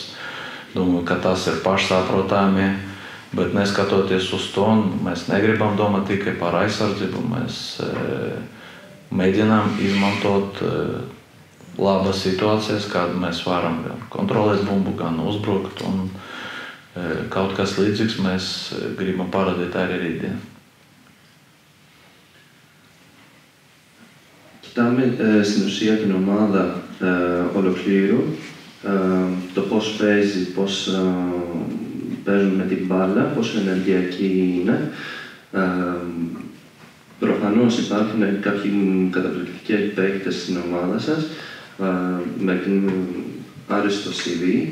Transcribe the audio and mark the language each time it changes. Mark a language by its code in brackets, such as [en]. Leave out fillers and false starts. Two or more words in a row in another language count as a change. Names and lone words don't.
[lv] Domāju, ka tas ir pašsaprotami, bet neskatoties uz to, mēs negribam domāt tikai par aizsardzību, mēs mēģinām izmantot labas situācijas, kad mēs varam gan kontrolēt bumbu, gan uzbrukt, un kaut kas līdzīgs mēs gribam parādīt arī rītdien. [el] Κοιτάμε στην ουσία την ομάδα ολοκλήρου, το πώς παίζει, πώς παίζουν με την μπάλα, πόσο ενεργειακοί είναι. Προφανώς υπάρχουν κάποιοι καταπληκτικοί παίκτες στην ομάδα σας, με άριστο CV.